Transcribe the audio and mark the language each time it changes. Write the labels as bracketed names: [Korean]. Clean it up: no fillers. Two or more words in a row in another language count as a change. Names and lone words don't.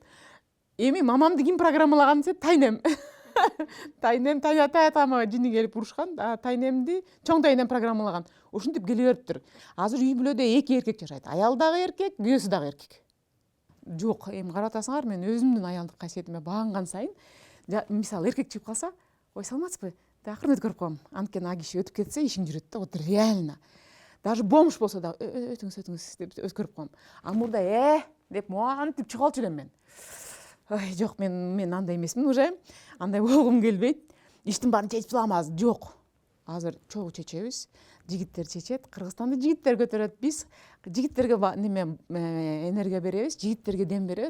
[Kyrgyz] Эми мамамды ким программалаган десе, тайнем. Тайнем атама жини келип урушкан, тайнемди чоң тайнем программалаган. Ушинтип келе бериптир. Азыр үй бүлөдө 2 эркек жашайт. Аял дагы эркек, күйөөсү дагы эркек. Жок, эми карап атасыңар, мен өзүмдүн аялдык касиетиме багынган сайын, мисалы эркек чыгып калса, ой, саламатсызбы? Акырын өткөрүп коем. Анткени а киши өтүп кетсе, ишиң жүрөт да, [Russian] вот реально. [Kyrgyz] Даже бомж болсо да өтүңүз деп өткөрүп коем. А мурда деп моантип чыгалчу элем мен. Ой, жок, мен андай эмесмин уже. Андай болгум келбейт. Иштин баарын чечип салам азыр. Жок. Азыр чогуу чечебиз. Жигиттер чечет. Кыргызстанды жигиттер көтөрөт. Биз жигиттерге энергия беребиз, жигиттерге дем беребиз.